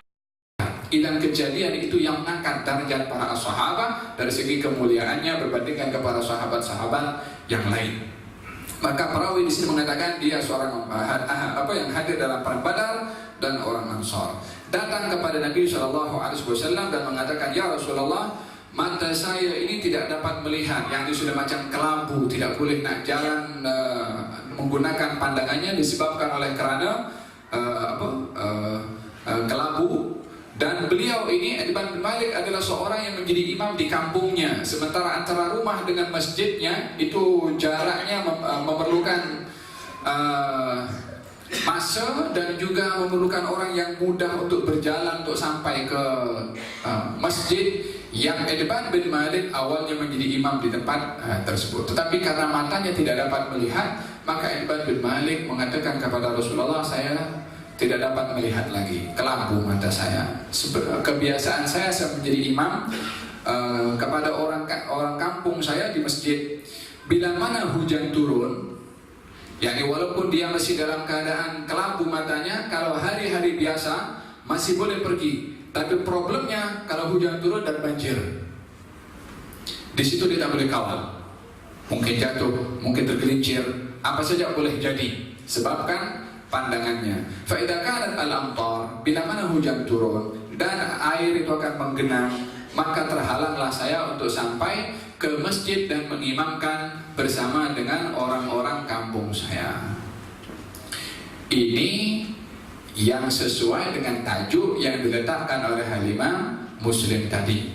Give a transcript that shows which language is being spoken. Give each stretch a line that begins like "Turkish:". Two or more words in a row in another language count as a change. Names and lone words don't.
Malay: Dan kejadian itu yang mengangkat derajat para sahabat dari segi kemuliaannya berbandingkan kepada sahabat-sahabat yang lain. Maka perawi di sini mengatakan dia seorang yang hadir dalam perang Badar dan orang Ansar. Datang kepada Nabi SAW dan mengatakan,
Arabic: يا رسول الله,
Malay: mata saya ini tidak dapat melihat, yang sudah macam kelabu, tidak boleh nak jalan menggunakan pandangannya disebabkan oleh kerana kelabu. Dan beliau ini, Itbaan bin Malik, adalah seorang yang menjadi imam di kampungnya. Sementara antara rumah dengan masjidnya itu jaraknya memerlukan masa dan juga memerlukan orang yang mudah untuk berjalan untuk sampai ke masjid yang Itbaan bin Malik awalnya menjadi imam di tempat tersebut. Tetapi karena matanya tidak dapat melihat, maka Itbaan bin Malik mengatakan kepada Rasulullah, saya tidak dapat melihat lagi, kelabu mata saya. Kebiasaan saya menjadi imam kepada orang kampung saya di masjid. Bila mana hujan turun, yakni walaupun dia masih dalam keadaan kelabu matanya, kalau hari-hari biasa masih boleh pergi. Tapi problemnya kalau hujan turun dan banjir, di situ dia tak boleh kawal. Mungkin jatuh, mungkin tergelincir, apa saja boleh jadi. Sebabkan pandangannya.
Arabic: فإذا كانت الأمطار,
Malay: bila mana hujan turun dan air itu akan menggenang, maka terhalanglah saya untuk sampai ke masjid dan mengimamkan bersama dengan orang-orang kampung saya. Ini yang sesuai dengan tajuk yang diletakkan oleh Halimah Muslim tadi.